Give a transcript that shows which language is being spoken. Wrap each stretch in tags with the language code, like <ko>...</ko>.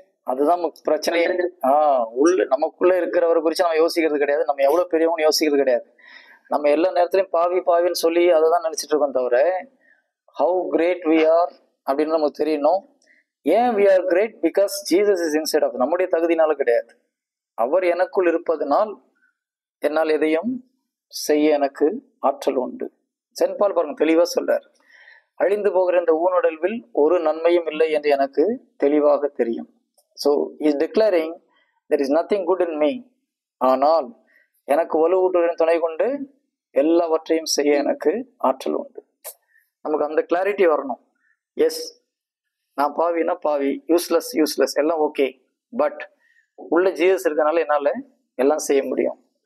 <ta>அதுதான் பிரச்சனையே. நமக்குள்ள இருக்கிறவரை குறிச்சு நம்ம யோசிக்கிறது கிடையாது. நம்ம எவ்வளவு பெரியவங்க யோசிக்கிறது கிடையாது. நம்ம எல்லா நேரத்திலையும் பாவின்னு சொல்லி அதை தான் நினைச்சிட்டு இருக்கோம் தவிர</ta> <en>how great we are</en> <ta>அப்படின்னு நமக்கு தெரியணும். ஏன்</ta> <en>we are great? because Jesus is inside of us.</en> <ta>நம்முடைய தகுதினால கிடையாது. அவர் எனக்குள் இருப்பதனால் என்னால் எதையும் செய்ய எனக்கு ஆற்றல் உண்டு. சென்ட் பால் பாருங்க தெளிவா சொல்றார், அழிந்து போகிற இந்த ஊனுடல்வில் ஒரு நன்மையும் இல்லை என்று எனக்கு தெளிவாக தெரியும்.</ta> <en>So is declaring there is nothing good in me.</en> <ta>ஆனால் எனக்கு வலுவூட்டுடன் துணை கொண்டு எல்லாவற்றையும் செய்ய எனக்கு ஆற்றல் உண்டு. நமக்கு அந்த கிளாரிட்டி வரணும். எஸ், நான் பாவினா பாவி, யூஸ்லெஸ் எல்லாம் ஓகே. பட் உள்ள ஜீசஸ் இருக்கிறதுனால என்னால எல்லாம் செய்ய முடியும்.</ta>